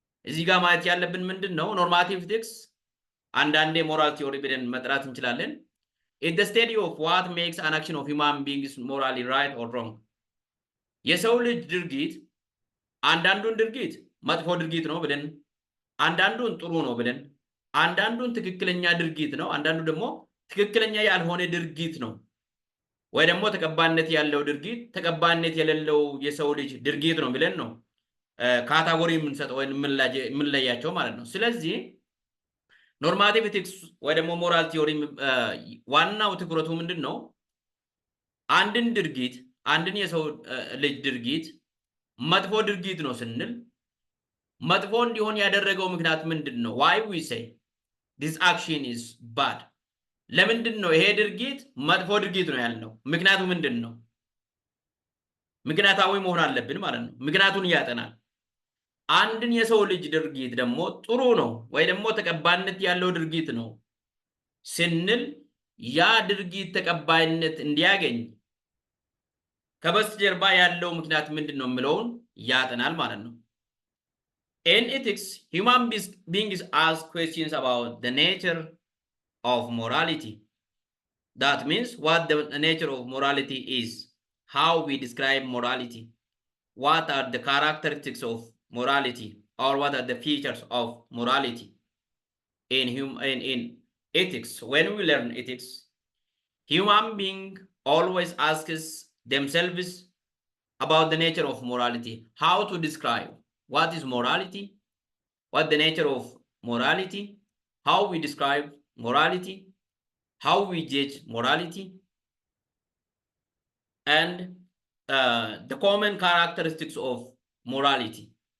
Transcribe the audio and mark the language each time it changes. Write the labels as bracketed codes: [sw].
[am] እዚህ ጋር ማለት ያለብን ምንድነው normative ethics አንዳንዴ moral theory ብለን መጥራት እንችላለን. [en] It's the study of what makes an action of human beings morally right or wrong. [am] የሰው ልጅ ድርጊት አንዳንዱን ድርጊት መጥፎ ድርጊት ነው ብለን አንዳንዱን ጥሩ ነው ብለን አንዳንዱን ትክክለኛ ድርጊት ነው አንዳንዱ ደግሞ ትክክለኛ ያልሆነ ድርጊት ነው ወይ ደግሞ ተቀባይነት ያለው ድርጊት ተቀባይነት የሌለው የሰው ልጅ ድርጊት ነው ብለን ነው ካታጎሪ የምንሰጠው ወይ የምንለያቸው ማለት ነው። ስለዚህ normative ethics ወይ ደግሞ moral theory ዋናው ትኩረቱ ምንድነው? አንድን ድርጊት አንድን የሰው ልጅ ድርጊት መጥፎ ድርጊት ነው ስንል መጥፎ እንዲሆን ያደረገው ምክንያት ምንድነው? [en] why we say this action is bad? [am] ለምንድነው ይሄ ድርጊት መጥፎ ድርጊት ነው ያልነው? ምክንያቱ ምንድነው? ምክንያታዊ መሆን አለብን ማለት ነው። ምክንያቱን ያጠናል። አንድን የሰው ልጅ ድርጊት ደግሞ ጥሩ ነው ወይ ደግሞ ተቀባይነት ያለው ድርጊት ነው ስንል ያ ድርጊት ተቀባይነት እንዲያገኝ ከበስተጀርባ ያለው ምክንያት ምንድነው የሚለውን ያጠናል ማለት ነው። [en] In ethics, human beings ask questions about the nature of morality. That means what the nature of morality is, how we describe morality, what are the characteristics of morality, or what are the features of morality. In ethics, when we learn ethics, human being always asks themselves about the nature of morality, how to describe what is morality, what the nature of morality, how we describe morality, how we judge morality, and the common characteristics of morality.